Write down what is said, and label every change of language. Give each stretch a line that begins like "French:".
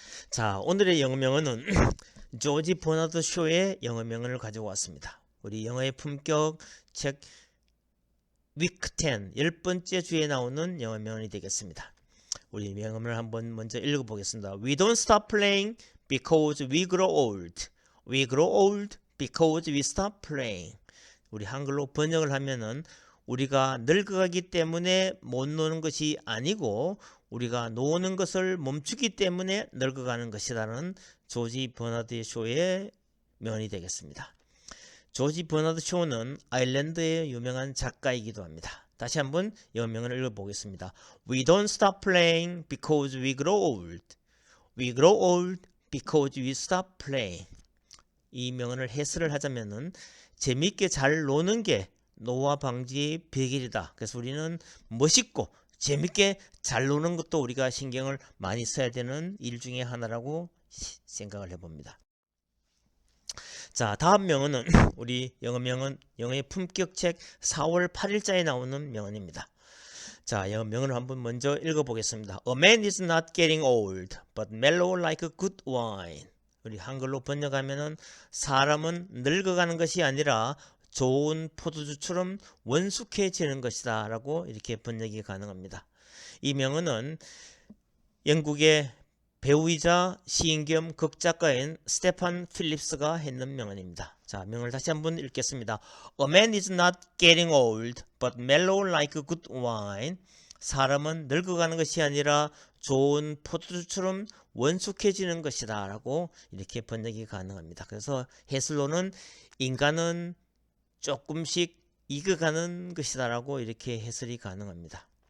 Korean: 자, 오늘의 영어명언은 조지 버나드 쇼의 영어명언을 가지고 왔습니다. 우리 영어의 품격 책 위크 10, 10번째 주에 나오는 영어명언이 되겠습니다. 우리 명언을 한번 먼저 읽어보겠습니다.
English: We don't stop playing because we grow old. We grow old because we stop playing.
Korean: 우리 한글로 번역을 하면은 우리가 늙어가기 때문에 못 노는 것이 아니고 우리가 노는 것을 멈추기 때문에 늙어가는 것이라는 조지 버나드 쇼의 명언이 되겠습니다. 조지 버나드 쇼는 아일랜드의 유명한 작가이기도 합니다. 다시 한번 영어명을 읽어보겠습니다.
English: We don't stop playing because we grow old. We grow old because we stop playing.
Korean: 이 명언을 해설을 하자면은 재미있게 잘 노는 게 노화 방지의 비결이다. 그래서 우리는 멋있고 재밌게 잘 노는 것도 우리가 신경을 많이 써야 되는 일 중에 하나라고 생각을 해봅니다. 자, 다음 명언은 우리 영어의 품격책 4월 8일자에 나오는 명언입니다. 자, 영어 명언을 한번 먼저 읽어보겠습니다.
English: A man is not getting old, but mellow like a good wine.
Korean: 우리 한글로 번역하면은 사람은 늙어가는 것이 아니라 좋은 포도주처럼 원숙해지는 것이다 라고 이렇게 번역이 가능합니다. 이 명언은 영국의 배우이자 시인 겸 극작가인 스테판 필립스가 했는 명언입니다. 자, 명언을 다시 한번 읽겠습니다.
English: A man is not getting old, but mellow like a good wine.
Korean: 사람은 늙어가는 것이 아니라 좋은 포도주처럼 원숙해지는 것이다 라고 이렇게 번역이 가능합니다. 그래서 해설로는 인간은 조금씩 익어가는 것이다 라고 이렇게 해설이 가능합니다.